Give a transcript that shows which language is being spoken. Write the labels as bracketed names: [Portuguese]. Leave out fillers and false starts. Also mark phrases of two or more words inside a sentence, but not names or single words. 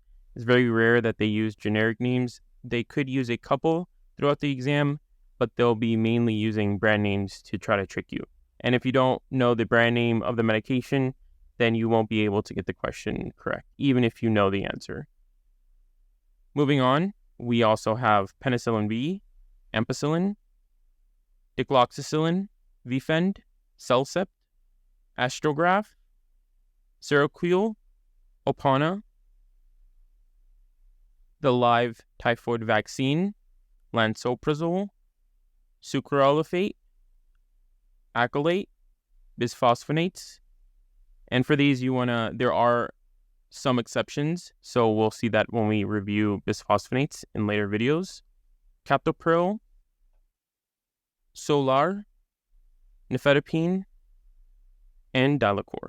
[English] It's very rare that they use generic names. They could use a couple throughout the exam, but they'll be mainly using brand names to try to trick you. And if you don't know the brand name of the medication, then you won't be able to get the question correct, even if you know the answer. Moving on, we also have penicillin B, ampicillin, dicloxacillin, Vifend, Cellcept, Astrograph, Seroquel, Opana, the live typhoid vaccine, lansoprazole, sucralfate, accolate, bisphosphonates. And for these, there are some exceptions, so we'll see that when we review bisphosphonates in later videos. Captopril, Solar, nifedipine, and Dilacor.